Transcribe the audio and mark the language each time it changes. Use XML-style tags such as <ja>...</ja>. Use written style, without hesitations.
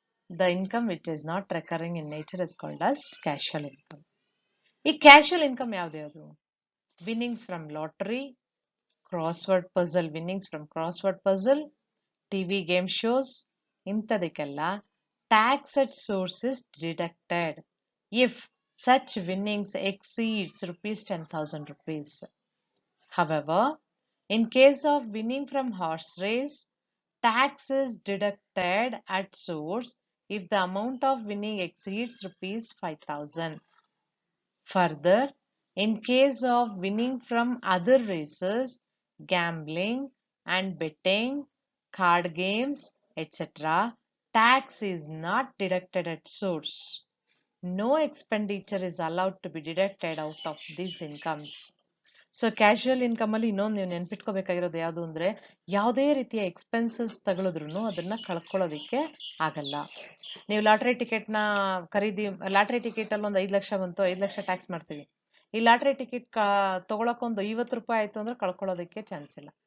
<en>The income which is not recurring in nature is called as casual income. ಈ casual income ಯಾವ್ದು, winnings from lottery, crossword puzzle, winnings from crossword puzzle, TV game shows, ಇಂಥದಕ್ಕೆಲ್ಲ tax at source is deducted if such winnings exceeds ₹10,000. However, in case of winning from horse race, tax is deducted at source if the amount of winning exceeds ₹5,000. Further, in case of winning from other races, gambling and betting, card games, etc., tax is not deducted at source. No expenditure is allowed to be deducted out of these incomes.</en> <kn>So casual income ಅಲ್ಲಿ ಇನ್ನೊಂದು ನೀವು ನೆನ್ಪಿಟ್ಕೋಬೇಕಾಗಿರೋದು ಯಾವುದು ಅಂದ್ರೆ, ಯಾವುದೇ ರೀತಿಯ expenses ತಗೊಳಿದ್ರು ಅದನ್ನ ಕಳ್ಕೊಳ್ಳೋದಿಕ್ಕೆ ಆಗಲ್ಲ. ನೀವು ಲಾಟ್ರಿ ಟಿಕೆಟ್ನ ಲಾಟ್ರಿ ಟಿಕೆಟ್ ಅಲ್ಲಿ ಒಂದು 5 ಲಕ್ಷ ಬಂತು, 5 ಲಕ್ಷ ಟ್ಯಾಕ್ಸ್ ಮಾಡ್ತೀವಿ. ಈ ಲಾಟ್ರಿ ಟಿಕೆಟ್ ತಗೊಳಕ್ಕೊಂದು ₹50 ಆಯ್ತು ಅಂದ್ರೆ ಕಳ್ಕೊಳ್ಳೋದಕ್ಕೆ ಚಾನ್ಸ್ ಇಲ್ಲ.</kn>